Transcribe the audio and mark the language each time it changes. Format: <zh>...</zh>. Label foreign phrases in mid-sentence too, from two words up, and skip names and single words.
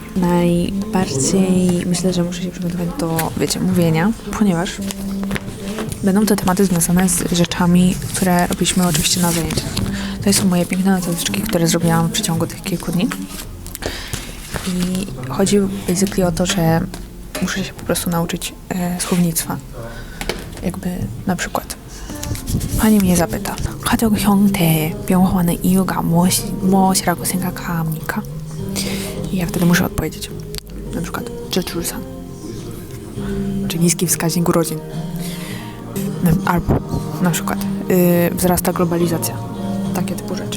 <pl>Najbardziej myślę, że muszę się przygotować do, wiecie, mówienia, ponieważ będą to tematy związane z rzeczami, które robiliśmy oczywiście na zajęciach. To są moje piękne notateczki, które zrobiłam w przeciągu tych kilku dni. I chodzi basically o to, że muszę się po prostu nauczyć słownictwa. Jakby na przykład pani mnie zapyta,</pl> <ko>가족 형태 변화하는 이유가 무엇이라고 생각합니까?</ko> <pl>I ja wtedy muszę odpowiedzieć. Na przykład 저출산, czy niski wskaźnik urodzin. Albo na przykład wzrasta globalizacja. Takie typu rzeczy.</pl>